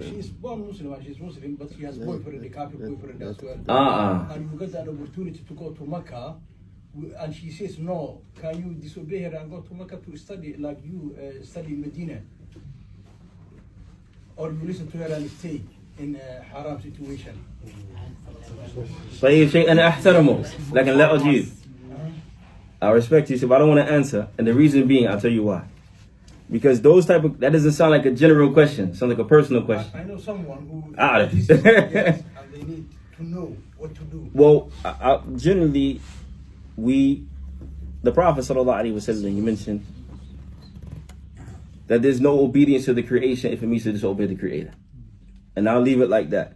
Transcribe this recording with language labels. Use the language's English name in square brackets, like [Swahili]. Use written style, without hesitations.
[English] She's born Muslim and she's Muslim, but she has boyfriend, a Kafir boyfriend as well. And you get an opportunity to go to Mecca, and she says no. Can you disobey her and go to Mecca to study like you study in Medina, or you listen to her and stay in a haram situation? [Arabic] طيب شيء أنا أحترمه لكن لا أجيب. [English] I respect you, so if I don't want to answer, and the reason being, I'll tell you why. Because that doesn't sound like a general question. It sounds like a personal question. I know someone who yes, and they need to know what to do. Well, generally, the Prophet sallallahu alaihi wasallam, you mentioned that there's no obedience to the creation if it means to disobey the Creator. And I'll leave it like that.